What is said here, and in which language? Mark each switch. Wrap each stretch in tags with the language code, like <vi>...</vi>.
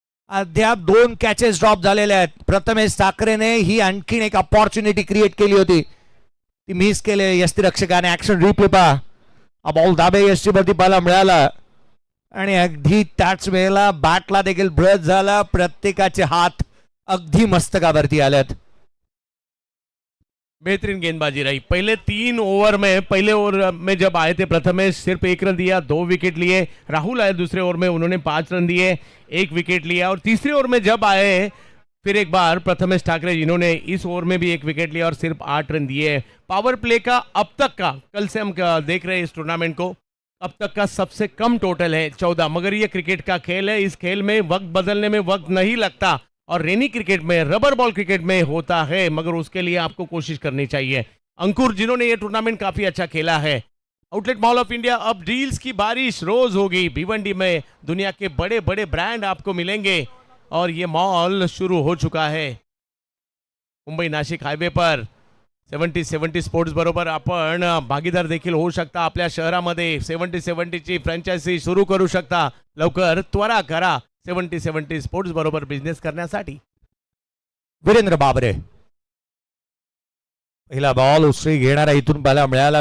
<mr>अद्याप 2 catches drop झालेले आहेत. प्रथमेश ठाकरेने ही आणखीन एक अपॉर्च्युनिटी क्रिएट केली होती. ती मिस केले यष्टीरक्षकाने. ऍक्शन रिप्ले पहा. हा बॉल दाबे यष्टीवरती पाहायला मिळाला आणि अगदी त्याच वेळेला बॅटला देखील ब्रश झाला. प्रत्येकाचे हात अगदी मस्तकावरती आल्यात.</mr> <hi>बेहतरीन गेंदबाजी रही. पहले 3 ओवर में, पहले ओवर में जब आए थे प्रथमेश सिर्फ 1 रन दिया, 2 विकेट लिए. राहुल आए दूसरे ओवर में, उन्होंने 5 रन दिए, 1 विकेट लिया. और तीसरे ओवर में जब आए फिर एक बार प्रथमेश ठाकरे जिन्होंने इस ओवर में भी 1 विकेट लिया और सिर्फ 8 रन दिए. पावर प्ले का अब तक का, कल से हम देख रहे हैं इस टूर्नामेंट को, अब तक का सबसे कम टोटल है 14. मगर ये क्रिकेट का खेल है, इस खेल में वक्त बदलने में वक्त नहीं लगता. और रेनी क्रिकेट में, रबर बॉल क्रिकेट में होता है, मगर उसके लिए आपको कोशिश करनी चाहिए. अंकुर जिन्होंने ये टूर्नामेंट काफी अच्छा खेला है. आउटलेट मॉल ऑफ इंडिया, अब डील्स की बारिश रोज होगी. भिवंडी में दुनिया के बड़े बड़े ब्रांड आपको मिलेंगे और ये मॉल शुरू हो चुका है.</hi> <mr>मुंबई नाशिक हायवे पर 70-70 स्पोर्ट्स बरोबर आपण भागीदार देखील होऊ शकता. आपल्या शहरामध्ये 70-70 ची फ्रँचायझी सुरू करू शकता. लवकर त्वरा करा 70-70 स्पोर्ट्स बरोबर बिझनेस करण्यासाठी. वीरेंद्र बाबरे पहिला बॉल उसळी घेणारा इथून पाहायला मिळाला.</mr>